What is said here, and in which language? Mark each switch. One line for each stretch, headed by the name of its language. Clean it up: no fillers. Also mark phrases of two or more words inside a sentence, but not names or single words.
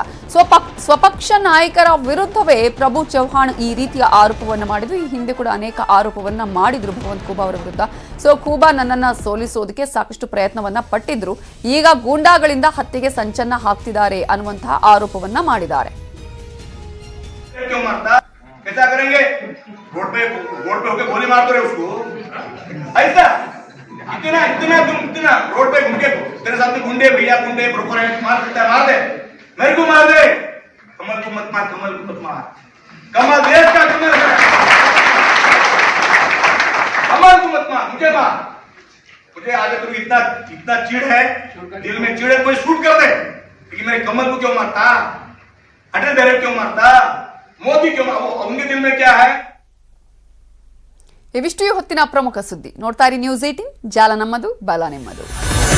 Kannada: ಸ್ವಪಕ್ಷ ನಾಯಕರ ವಿರುದ್ಧವೇ ಪ್ರಭು ಚೌಹಾಣ್ ಈ ರೀತಿಯ ಆರೋಪವನ್ನ ಮಾಡಿದ್ರು. ಈ ಹಿಂದೆ ಕೂಡ ಅನೇಕ ಆರೋಪವನ್ನ ಮಾಡಿದ್ರು ಭಗವಂತ್ ಖೂಬಾ ಅವರ ವಿರುದ್ಧ. ಖೂಬಾ ನನ್ನನ್ನ ಸೋಲಿಸೋದಕ್ಕೆ ಸಾಕಷ್ಟು ಪ್ರಯತ್ನವನ್ನ ಪಟ್ಟಿದ್ರು, ಈಗ ಗೂಂಡಾಗಳಿಂದ ಹತ್ಯೆಗೆ ಸಂಚನ್ನ ಹಾಕ್ತಿದ್ದಾರೆ ಅನ್ನುವಂತಹ ಆರೋಪವನ್ನ ಮಾಡಿದ್ದಾರೆ.
Hindi: कैसा करेंगे? रोड पे होके गोली मार दो रे उसको, ऐसा इतना इतना तुम इतना रोड पे घूम के तेरे साथ में गुंडे भैया गुंडे ब्रोकर मार सकता है, मार दे, मेरे को मार दे, कमल को मत मार, कमल को मत मार, कमल देश का कमल है, कमल को मत मार, मुझे मार, मुझे आज तक इतना इतना चिढ़ है, दिल में चिढ़ है, कोई शूट कर दे कि मेरे कमल को क्यों मारता, अटल बिहारी क्यों मारता, मोदी क्यों, उनके दिल में क्या है।
Kannada: ಇವಿಷ್ಟು ಹೊತ್ತಿನ ಪ್ರಮುಖ ಸುದ್ದಿ. ನೋಡ್ತಾ ಇರಿ ನ್ಯೂಸ್ 18, ಜಾಲ ನಮ್ಮದು, ಬಲ ನಿಮ್ಮದು.